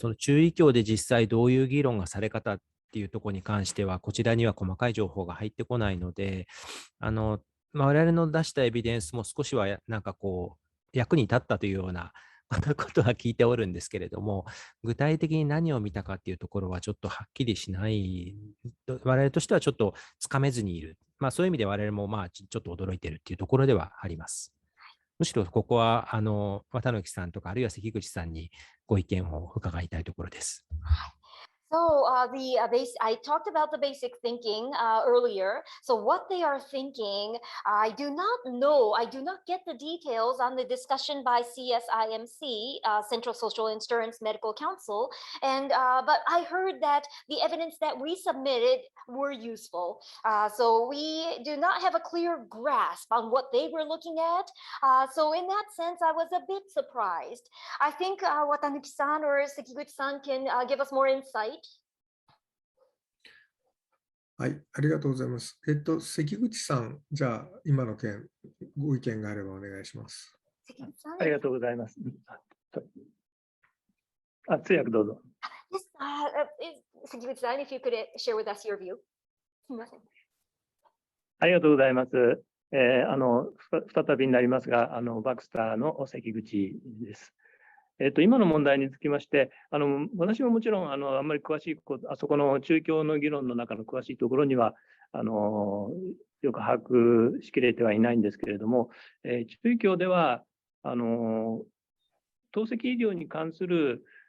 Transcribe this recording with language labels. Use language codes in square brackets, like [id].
[ja] その中医協で実際どういう議論がされ方っていうところに関しては、こちらには細かい情報が入ってこないので、我々の出したエビデンスも少しは役に立ったというようなことは聞いておるんですけれども、具体的に何を見たかっていうところはちょっとはっきりしない、我々としてはちょっとつかめずにいる。そういう意味で我々もちょっと驚いているっていうところではあります。むしろここは綿貫さんとかあるいは関口さんにご意見を伺いたいところです。 [en] So I talked about the basic thinking earlier. So what they are thinking, I do not know. I do not get the details on the discussion by CSIMC, Central Social Insurance Medical Council. And but I heard that the evidence that we submitted were useful. So we do not have a clear grasp on what they were looking at. So in that sense, I was a bit surprised. I think Watanuki-san or Sekiguchi-san can give us more insight. [ja] はい、ありがとうございます。関口さん、じゃあ、今の件、ご意見があればお願いします。ありがとうございます。通訳どうぞ。 [en] Yes, Sekiguchi-san, if you could share with us your view. [ja] すみません。ありがとうございます。再びになりますが、バクスターの関口です。今の問題につきまして、私ももちろんあんまり詳しいあそこの中共の議論の中の詳しいところにはよく把握しきれてはいないんですけれども、中医協では透析医療に関する